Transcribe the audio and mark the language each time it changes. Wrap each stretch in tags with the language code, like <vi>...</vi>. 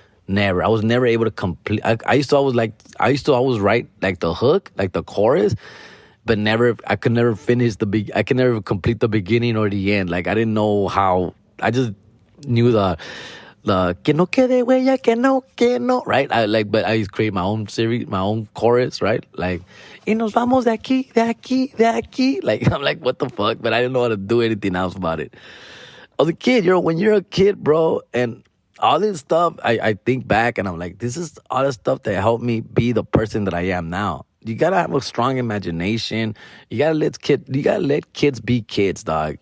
<en>I was never able to complete. I used to always write like the hook, like the chorus, but I could never finish I could never complete the beginning or the end. Like, I didn't know how. I just knew the</en> <es>que no quede huella, que no,</es> <en>right? But I used to create my own series, my own chorus, right? Like,</en> <es>y nos vamos de aquí, de aquí, de aquí.</es> <en>Like, I'm like, what the fuck? But I didn't know how to do anything else about it. I was a kid, when you're a kid, bro, and all this stuff, I think back and I'm like, this is all the stuff that helped me be the person that I am now. You gotta have a strong imagination. You gotta let kids be kids, dog.</en>